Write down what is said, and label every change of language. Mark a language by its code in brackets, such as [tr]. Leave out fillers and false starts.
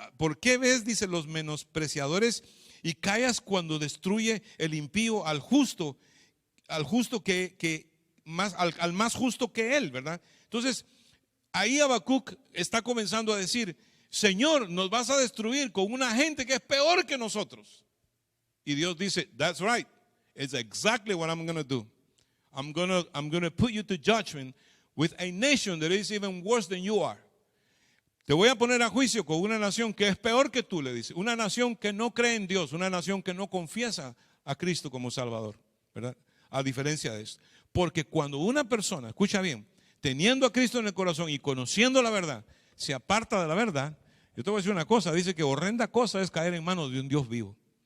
[es] ¿Por qué ves, dice, los menospreciadores y callas cuando destruye el impío al justo que más, al más justo que él, ¿verdad? Entonces, ahí Habacuc está comenzando a decir, Señor, nos vas a destruir con una gente que es peor que nosotros. Y Dios dice, [en] that's right. It's exactly what I'm going to do. I'm going to put you to judgment with a nation that is even worse than you are. [es] Te voy a poner a juicio con una nación que es peor que tú, le dice. Una nación que no cree en Dios, una nación que no confiesa a Cristo como Salvador, ¿verdad? A diferencia de esto. Porque cuando una persona, escucha bien, teniendo a Cristo en el corazón y conociendo la verdad, se aparta de la verdad, yo te voy a decir una cosa, dice que horrenda cosa es caer en manos de un Dios vivo.